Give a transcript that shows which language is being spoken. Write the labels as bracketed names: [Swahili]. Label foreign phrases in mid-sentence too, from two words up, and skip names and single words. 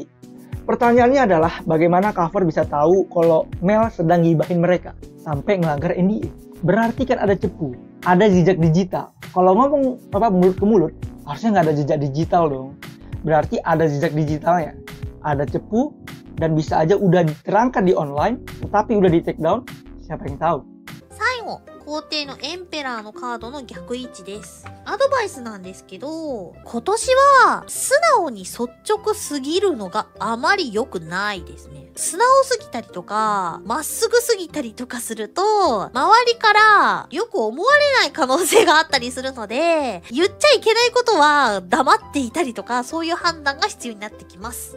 [Indonesian] Pertanyaannya adalah bagaimana cover bisa tahu kalau Mel sedang gibahin mereka sampai ngelanggar NDA? Berarti kan ada cepu, ada jejak digital. Kalau ngomong mulut ke mulut, harusnya nggak ada jejak digital dong. Berarti ada jejak digitalnya, ada cepu, dan bisa aja udah diterangkan di online, tetapi udah di [English] take down, [Indonesian] siapa yang tahu? [Japanese] 最後、皇帝のエンペラーのカードの逆位置です。アドバイスなんですけど、今年は素直に率直すぎるのがあまり良くないですね。素直すぎたりとか、まっすぐすぎたりとかすると、周りからよく思われない可能性があったりするので、言っちゃいけないことは黙っていたりとか、そういう判断が必要になってきます。